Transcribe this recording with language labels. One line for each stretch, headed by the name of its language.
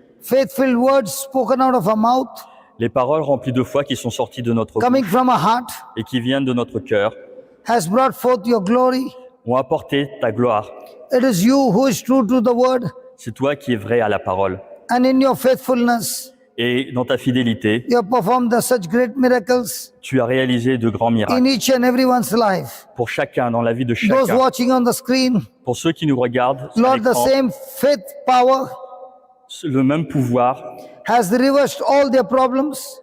English: Faithful words spoken out of our mouth,
French: Les paroles remplies de foi qui sont sorties de notre
English: coming
French: bouche
English: from our heart,
French: et qui viennent de notre cœur
English: has brought forth your glory.
French: ont apporté ta gloire.
English: It is you who is true to the word,
French: C'est toi qui es vrai à la parole.
English: and in your faithfulness,
French: Et dans ta fidélité,
English: you have performed such great miracles
French: tu as réalisé de grands
English: in
French: miracles
English: each and everyone's life.
French: pour chacun, dans la vie de
English: Those
French: chacun.
English: watching on the screen,
French: Pour ceux qui nous regardent, sur
English: Lord, the
French: l'écran,
English: same faith power
French: le même pouvoir
English: has reversed all their problems,